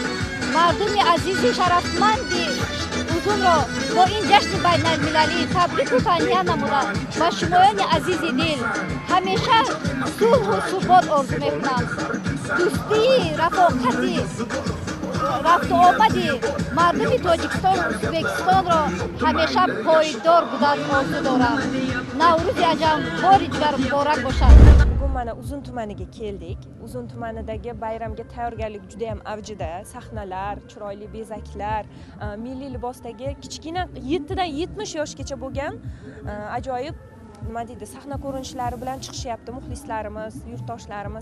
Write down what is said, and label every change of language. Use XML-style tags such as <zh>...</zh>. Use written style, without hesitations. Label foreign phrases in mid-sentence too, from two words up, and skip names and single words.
<fa>مردم عزیز شرفمند اوزون را با این جشن بین المللی تبریک و تهنیت نمودند و شمایان عزیز دل همیشه صلح و ثبات آرزو میکنم. دوستی، رفاقتی، رفت و آمدی مردم تاجیکستان و ازبکستان را همیشه پایدار بودن آرزو دارم. نوروز عجم باری دیگر مبارک باشد.</fa> <uz>Bugun mana Uzun tumaniga keldik. Uzun tumanidagi bayramga tayyorgarlik juda ham avjida. Sahnalar, chiroyli bezaklar, milliy libosdagi kichkina 7 dan 70 yoshgacha bo'lgan ajoyib nima deydi, sahna ko'rinishlari bilan chiqishyapti muxlislarimiz, yurtdoshlarimiz.</uz>